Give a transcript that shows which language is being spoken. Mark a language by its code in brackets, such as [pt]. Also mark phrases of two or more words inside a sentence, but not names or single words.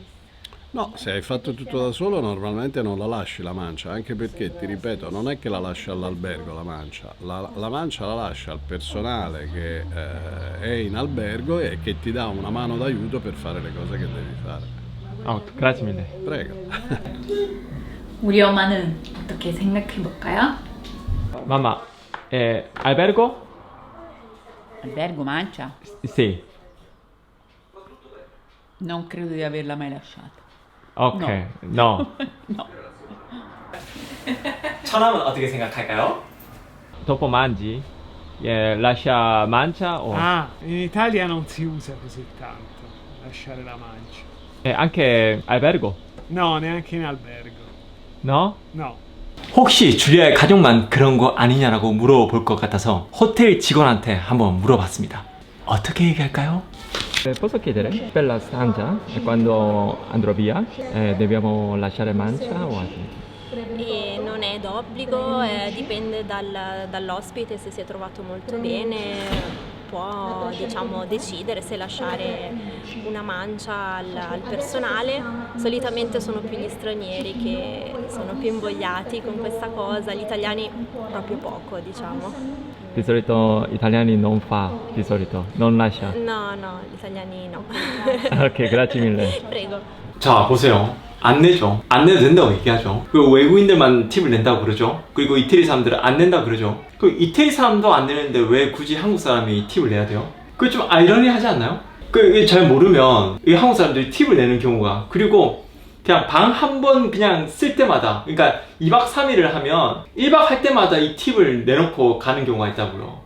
[it] No, se hai fatto tutto da solo normalmente non la lasci la mancia, anche perché, ti ripeto, non è che la lasci all'albergo la mancia, la mancia la lascia al personale che è in albergo e che ti dà una mano d'aiuto per fare le cose che devi fare. Grazie mille. Prego. [ko] 우리 엄마는 어떻게 생각해 볼까요? [it] Mamma, albergo? Albergo mancia? Sì. Non credo di averla mai lasciata. Ok, no. No. [ko] 처남은 어떻게 생각할까요? [it] Dopo mangi, lascia mancia o... In Italia non si usa così tanto lasciare la mancia. E anche albergo? No, neanche in albergo. No? No. [ko] 혹시 줄리아의 가족만 그런 거 아니냐라고 물어볼 것 같아서 호텔 직원한테 한번 물어봤습니다. 어떻게 얘기할까요? [it] Posso chiedere? Per la stanza, e quando andrò via, dobbiamo lasciare mancia o altro? E non è d'obbligo, dipende dall'ospite, se si è trovato molto bene può diciamo decidere se lasciare una mancia al personale. Solitamente sono più gli stranieri che sono più invogliati con questa cosa, gli italiani proprio poco diciamo. Di solito italiani non fa, di solito, non lascia. No, gli italiani no. Ok, grazie mille. Prego. [ko] 자 보세요. 안 내죠. 안 내도 된다고 얘기하죠. 그 외국인들만 팁을 낸다고 그러죠. 그리고 이태리 사람들은 안 낸다고 그러죠. 그 이태리 사람도 안 내는데 왜 굳이 한국 사람이 팁을 내야 돼요? 그게 좀 아이러니하지 않나요? 그 잘 모르면 이 한국 사람들이 팁을 내는 경우가, 그리고 그냥 방 한 번 그냥 쓸 때마다, 그러니까 2박 3일을 하면 1박 할 때마다 이 팁을 내놓고 가는 경우가 있다고요.